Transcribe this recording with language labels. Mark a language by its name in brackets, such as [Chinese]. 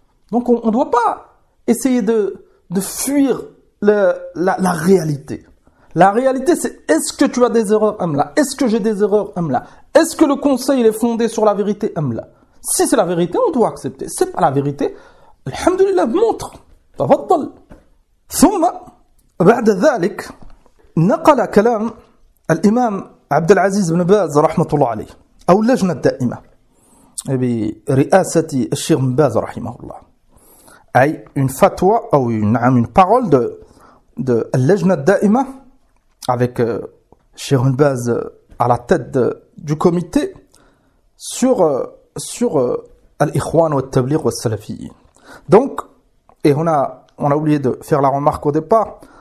[French] Donc on doit pas essayer de fuir la réalité. La réalité, c'est est-ce que tu as des erreurs, Amla? Est-ce que j'ai des erreurs, Amla? Est-ce que le conseil est fondé sur la vérité, Amla? Si c'est la vérité, on doit accepter. Si c'est pas la vérité, Alhamdulillah, montre. [Arabic] Tafaddal. Thumma, بعد ذلك, نقل كلام الإمام عبد العزيز بن باز رحمة الله عليه أو اللجنة الدائمة برئاسة الشيخ بن باز رحمه الله. [French] Une fatwa ou une parole de Lejna Daima avec Cheikh Ibn Baz à la tête du comité sur Al-Ikhwan wa al-Tabligh wa al-Salafiyyin. Donc, et on a oublié de faire la remarque au départ.